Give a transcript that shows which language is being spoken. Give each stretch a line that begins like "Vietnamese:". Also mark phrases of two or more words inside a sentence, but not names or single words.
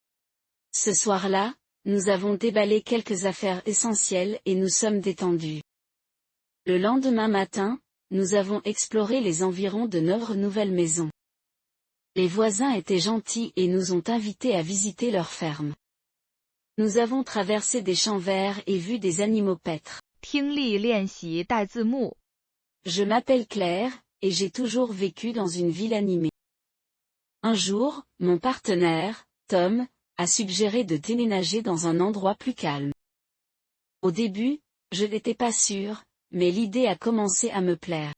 French: Ce soir-là, nous avons déballé quelques affaires essentielles et nous sommes détendus. Le lendemain matin, nous avons exploré les environs de notre nouvelle maison. Les voisins étaient gentils et nous ont invités à visiter leur ferme. Nous avons traversé des champs verts et vu des animaux paître.
Chinese: 听力练习带字幕。
French: Je m'appelle Claire, et j'ai toujours vécu dans une ville animée. Un jour, mon partenaire, Tom, a suggéré de déménager dans un endroit plus calme. Au début, je n'étais pas sûre, mais l'idée a commencé à me plaire.